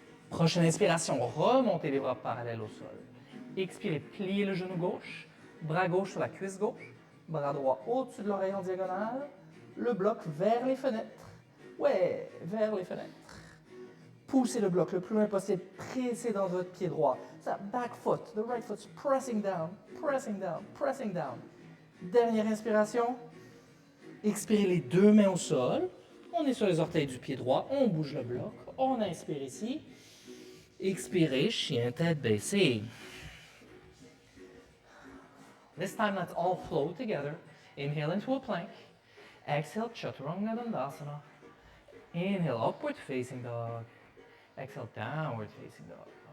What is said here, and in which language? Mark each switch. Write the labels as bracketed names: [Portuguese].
[French] Prochaine inspiration, remontez les bras parallèles au sol. Expirez, pliez le genou gauche. Bras gauche sur la cuisse gauche. Bras droit au-dessus de l'oreille en diagonale. Le bloc vers les fenêtres. Ouais, vers les fenêtres. Poussez le bloc le plus loin possible. Pressez dans votre pied droit. [English] Ça, back foot, the right foot's pressing down, pressing down, pressing down. [French] Dernière inspiration. Expirez les 2 mains au sol. On est sur les orteils du pied droit. On bouge le bloc. On inspire ici. Expirez, chien tête baissée. [English] This time, let's all flow together. Inhale into a plank. Exhale, Chaturanga Dandasana. Inhale, upward facing dog. Exhale, downward facing dog.